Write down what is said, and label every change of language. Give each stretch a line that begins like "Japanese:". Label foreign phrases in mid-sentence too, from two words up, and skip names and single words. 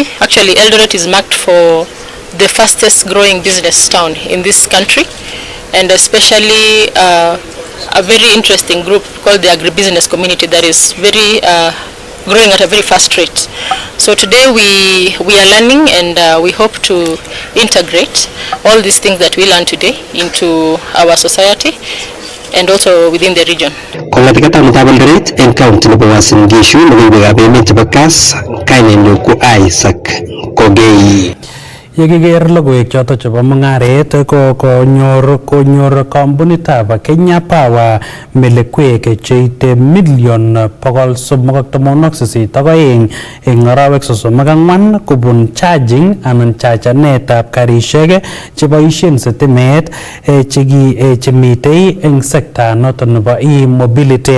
English: Actually, Eldoret is marked for the fastest growing business town in this country, and especially a very interesting group called the agribusiness community that is very growing at a very fast rate. So today we are learning, and we hope to integrate all these things that we learn today into our society and also within the region.
Kalenjin: Kongatikata mutabaldaret en county nebo Uasin Gishu nebo emet chebo Kass kainenyu ko Isaac Kogei. Yekiker logoiwek choto chebo mungaret ko konyor kampunitab Kenya Power melekwek cheite million 382 eng arawek 34 kubun charging anan chachanetab karishek cheboisien sitimet chemitei eng sekta noton nebo e-mobility.